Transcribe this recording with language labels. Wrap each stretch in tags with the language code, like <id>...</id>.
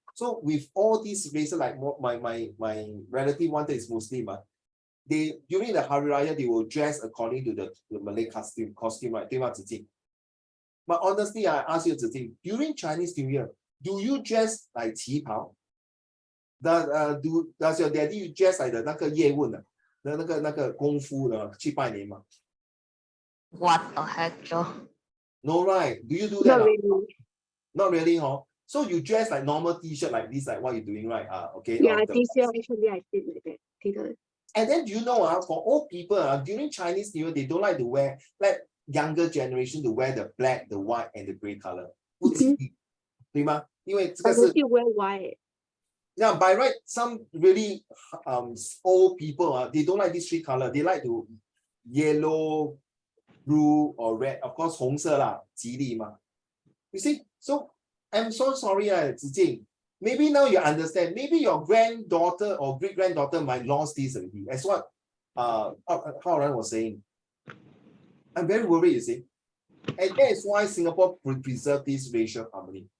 <en>So with all these races, like my relative one that is Muslim, they during the Hari Raya, they will dress according to the Malay costume, right?</en> <zh>对吗,</zh> <en>Tze Jing? But honestly, I ask you, Tze Jing, during Chinese New Year, do you dress like 旗袍? Does your daddy dress like</en> <zh>那个叶问的那个功夫的去拜年吗?</zh> <en>What the heck, Joe? No, right? Do you do that? Not really. Not really, huh? So you dress like normal t-shirt like this, like what you're doing, right? Okay. Yeah, this year actually I did like that. Didn't. And then you know, for old people, during Chinese New Year, they don't like to wear, like younger generation to wear the black, the white, and the gray color.</en> <zh>不吉利，对吗？因为这个</zh> <en>I</en> <zh>是</zh> <en>still wear white. Yeah, by right, some really old people, they don't like this three color. They like to yellow, blue, or red. Of course,</en> <zh>红色啦，吉利嘛。</zh> <en>You see, so I'm so sorry, Tze Jing. Maybe now you understand. Maybe your granddaughter or great granddaughter might lost this already. That's what Hao Ran was saying. I'm very worried, you see. And that is why Singapore preserve this racial harmony.</en>